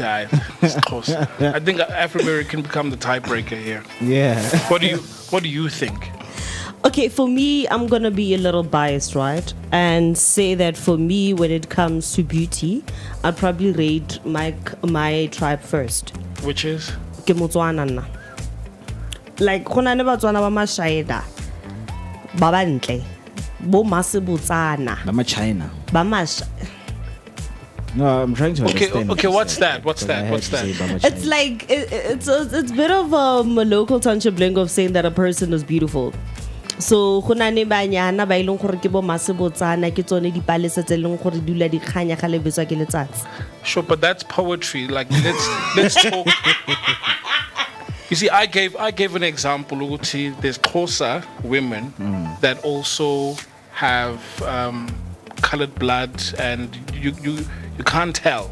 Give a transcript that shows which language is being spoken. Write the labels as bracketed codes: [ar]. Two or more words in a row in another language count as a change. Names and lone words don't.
[en] I think Afriberry can become the tiebreaker here. Yeah. What do you think? Okay, for me, I'm gonna be a little biased, right? And say that for me, when it comes to beauty, I'd probably rate my tribe first. Which is? [tn] Ke Motswana nna. Like, khona ne Batswana ba mashaeda ba bantle bo Masibotsana [en] I'm a China. [tn] ba masha. [en] No, I'm trying to understand. Okay, what's that? It's like it's a bit of a local township bling of saying that a person is beautiful. [tn] So khona ne banyana ba ileng gore ke bo Masibotsana ke tsone dipalesa tse leng gore dula di khanya ga lebetswa ke letsatsi. [en] Sure, but that's poetry. Like, let's talk. You see, I gave an example. There's Xhosa women that also have colored blood, and you can't tell.